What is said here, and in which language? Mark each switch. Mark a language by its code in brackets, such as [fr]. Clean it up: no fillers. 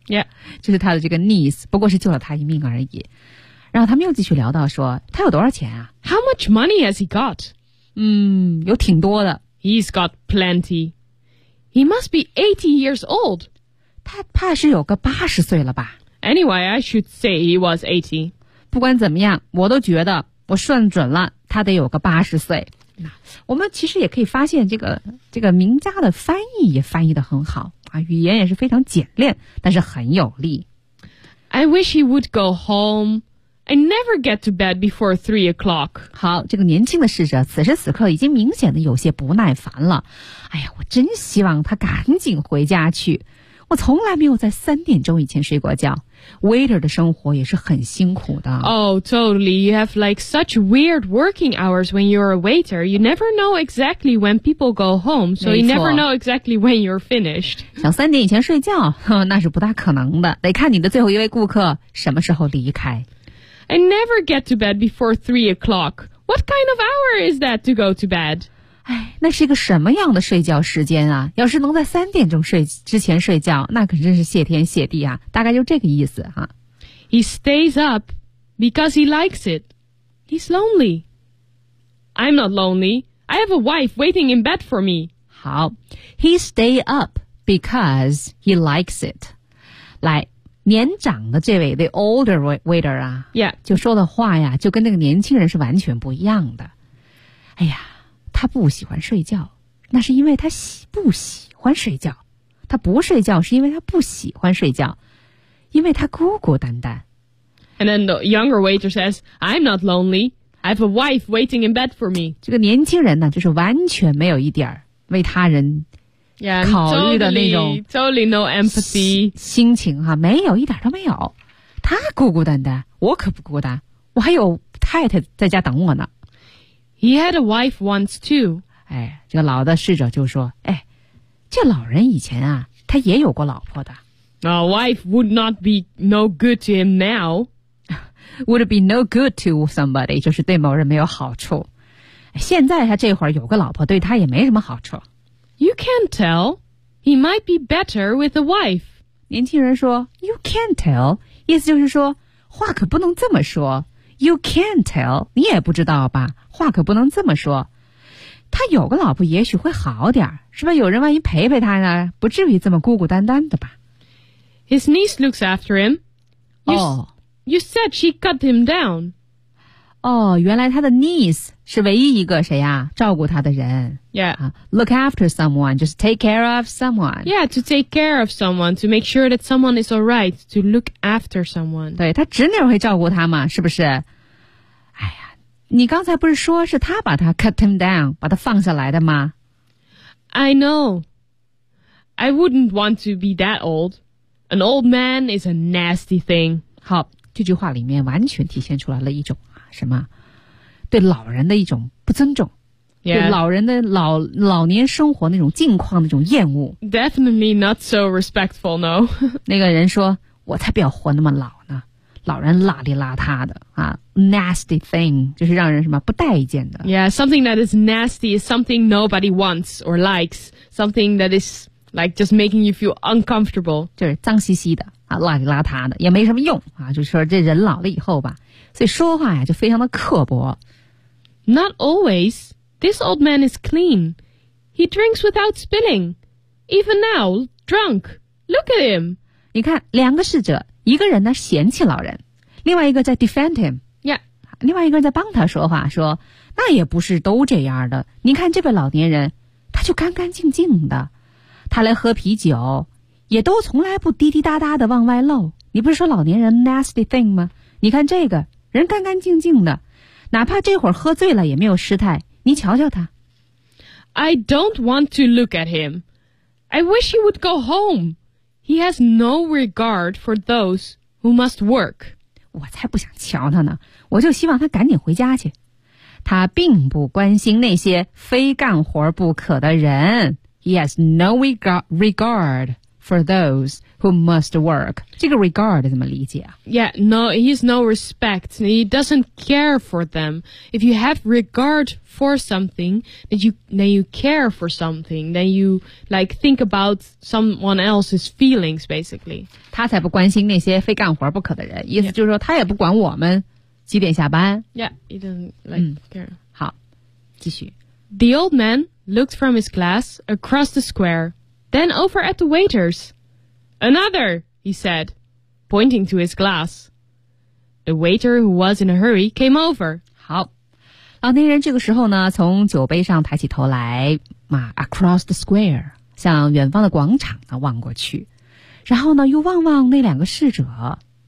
[en] Yeah. [zh] 就是他的这个 niece, 不过是救了他一命而已。然后他们又继续聊到说，他有多少钱啊？ [en] How much money has he got? [zh] 有挺多的。 [en] He's got plenty. He must be 80 years old. [zh] 他怕是有个80岁了吧。 [en] Anyway, I should say he was 80. [zh] 不管怎么样，我都觉得我算准了他得有个80岁。我们其实也可以发现这个名家的翻译也翻译得很好啊，语言也是非常简练，但是很有力。 [en] I wish he would go home. I never get to bed before 3 o'clock. [zh] 好，这个年轻的侍者此时此刻已经明显的有些不耐烦了。哎呀，我真希望他赶紧回家去。我从来没有在3点钟以前睡过觉。 Waiter 的生活也是很辛苦的。 [en] Oh, totally. You have like such weird working hours when you're a waiter. You never know exactly when people go home, so you never know exactly when you're finished. [zh] 想3点以前睡觉，那是不大可能的。得看你的最后一位顾客什么时候离开。 [en] I never get to bed before 3 o'clock. What kind of hour is that to go to bed? [zh] 哎，那是一个什么样的睡觉时间啊？要是能在3点钟之前睡觉，那可真是谢天谢地啊！大概就这个意思哈。 [en] He stays up because he likes it. He's lonely. I'm not lonely. I have a wife waiting in bed for me. [zh] 好 [en] ，He stay up because he likes it. [zh] 来，年长的这位 [en] the older waiter [zh] 啊、 [en] yeah. [zh] 就说的话呀就跟那个年轻人是完全不一样的。哎呀，他不喜欢睡觉，那是因为他不喜欢睡觉，他不睡觉是因为他不喜欢睡觉，因为他孤孤单单。 [en] And then the younger waiter says, I'm not lonely, I have a wife waiting in bed for me. [zh] 这个年轻人呢就是完全没有一点为他人考虑的那种 [en] totally no empathy [zh] 心情哈，没有，一点都没有。他孤孤单单，我可不孤单，我还有太太在家等我呢。 [en] He had a wife once too. [zh] 哎，这个老的侍者就说，哎，这老人以前啊他也有过老婆的。 [en] A wife would not be no good to him now. Would be no good to somebody [zh] 就是对某人没有好处，现在他这会儿有个老婆对他也没什么好处。 [en] You can't tell. He might be better with a wife. [zh] 年轻人说 [en] You can't tell [zh] 意思就是说话可不能这么说。 [en] You can't tell [zh] 你也不知道吧，话可不能这么说，他有个老婆也许会好点，是吧，有人万一陪陪他呢，不至于这么孤孤单单的吧。 [en] His niece looks after him. You said she cut him down. [zh] 哦，原来他的 niece 是唯一一个谁呀、啊、照顾他的人。 [en] Yeah. Look after someone, just take care of someone. Yeah, to take care of someone, to make sure that someone is alright, to look after someone. [zh] 对，他侄女会照顾他嘛，是不是。你刚才不是说是他把他 [en] cut him down, [zh] 把他放下来的吗？ [en] I know. I wouldn't want to be that old. An old man is a nasty thing. [zh] 好，这句话里面完全体现出来了一种什么？对老人的一种不尊重。 [en] Yeah. [zh] 对老人的老年生活那种境况的那种厌恶。 [en] Definitely not so respectful, no. [zh] 那个人说，我才不要活那么老呢。老人邋里邋遢的啊 ， [en] nasty thing [zh] 就是让人什么不待见的。 [en] Yeah, something that is nasty is something nobody wants or likes. Something that is like just making you feel uncomfortable. [zh] 就是脏兮兮的啊，邋里邋遢的也没什么用啊。就是说这人老了以后吧，所以说话呀就非常的刻薄。 [en] Not always. This old man is clean. He drinks without spilling. Even now, drunk. Look at him. [zh] 你看两个侍者。一个人呢嫌弃老人，另外一个在 [en] defend him、 yeah. [zh] 另外一个人在帮他说话，说那也不是都这样的，你看这位老年人他就干干净净的，他来喝啤酒也都从来不滴滴答答的往外漏，你不是说老年人 [en] nasty thing [zh] 吗？你看这个人干干净净的，哪怕这会儿喝醉了也没有失态，你瞧瞧他。 [en] I don't want to look at him. I wish he would go homeHe has no regard for those who must work. [zh] 我才不想瞧他呢，我就希望他赶紧回家去。他并不关心那些非干活不可的人。 [en] He has no regard for those who must work. [zh] 这个 regard 怎么理解啊？ [en] Yeah, no, he has no respect. He doesn't care for them. If you have regard for something, then you care for something. Then you like think about someone else's feelings, basically. [zh] 他才不关心那些非干活不可的人。意思就是说他也不管我们几点下班。 [en] Yeah, he doesn't like care. [zh] 好，继续。 [en] The old man looked from his glass across the square. Then over at the waiters. Another, he said, pointing to his glass. The waiter who was in a hurry came over. [zh] 好，老年人这个时候呢，从酒杯上抬起头来，啊， [en] across the square, [zh] 向远方的广场呢望过去，然后呢又望望那两个侍者。